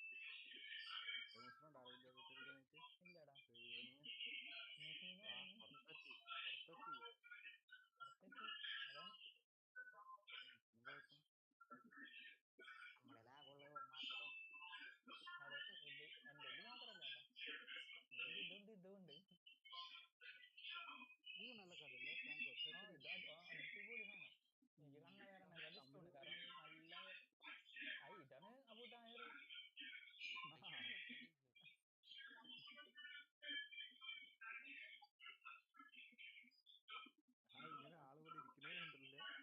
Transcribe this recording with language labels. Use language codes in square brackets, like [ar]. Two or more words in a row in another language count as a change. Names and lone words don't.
[ml] ഇല്ലടാ അതെ. ഇത് എന്റെ ഇത് മാത്രല്ല കേട്ടോ, ഇതുണ്ട്. [ta] இது நல்ல கார்டு இல்ல ஃப்ராங்கோ [ml] അടിപൊളി സാധനം. എനിക്ക് കണ്ണ വേറെ ഇഷ്ടമാണ്. കാരണം നല്ല ഇതാണ് അബൂതാഹിർ. ഇങ്ങനെ ആളുകൂടി ഇരിക്കുന്നേ കണ്ടില്ലേ?